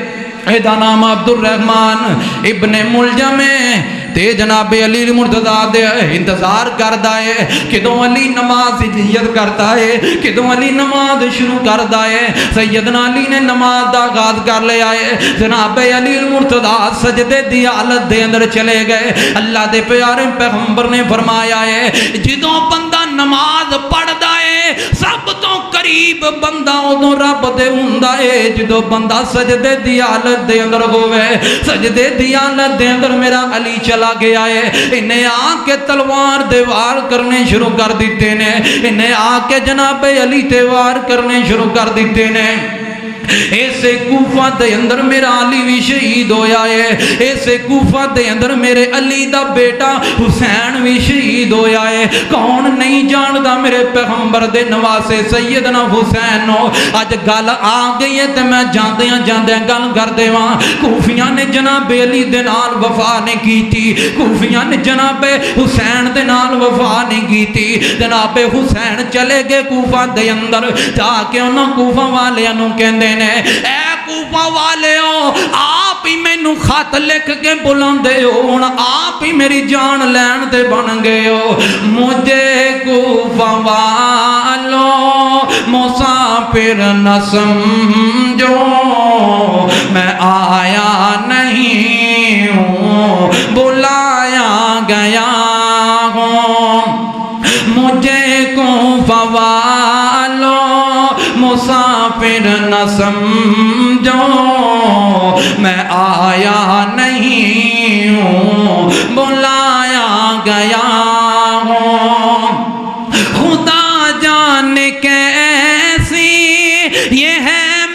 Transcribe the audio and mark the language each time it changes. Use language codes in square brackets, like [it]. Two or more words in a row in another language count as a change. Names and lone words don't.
[pa] ایدہ نام عبد الرحمن ابن ملجم ہے, تے جناب علی مرتضیٰ دے انتظار کردا ہے کدوں علی نماز نیت کرتا ہے کدوں علی نماز شروع کردا ہے سیدنا علی نے نماز دا آغاز کر لیا ہے جناب علی مرتضیٰ سجدے دی حالت دے اندر چلے گئے اللہ دے پیارے پیغمبر نے فرمایا ہے جدوں بندہ نماز پڑھدا ہے سب تو قریب بندہ ادوں رب دے ہوندا ہے جدوں بندہ سجدے دی حالت دے اندر ہوئے سجدے دی حالت دے اندر میرا علی چلا گیا ہے انہیں آ کے تلوار دے وار کرنے شروع کر دیتے نے انہیں آ کے جناب علی تے وار کرنے شروع کر دیتے نے ایسے کوفہ دے اندر میرا علی بھی شہید ہویا ہے ایسے کوفہ دے اندر میرے علی دا بیٹا حسین بھی شہید ہویا ہے کون نہیں جاندا میرے پیغمبر دے نواسے سیدنا حسین نو اج گل آ گئی ہے تے میں جاندیاں جاندیاں گل کر دیواں کوفیاں نے جناب علی دے نال وفا نہیں کیتی کوفیاں نے جناب حسین دے نال وفا نہیں کیتی جناب حسین چلے گئے کوفہ دے اندر جا کے انہاں کوفہ والیاں نو کہندے اے کوفہ والیو آپ ہی مینو خط لکھ کے بلاندے ہو ہن آپ ہی میری جان لین تے بن [ur] گئے ہو مجھے کوفہ والو مسافر نہ سمجھو میں آیا نہیں ہوں بلایا گیا ہوں مجھے کوفہ والو مسافر نہ سمجھو میں آیا نہیں ہوں بلایا گیا ہوں خدا جانے کیسی یہ ہے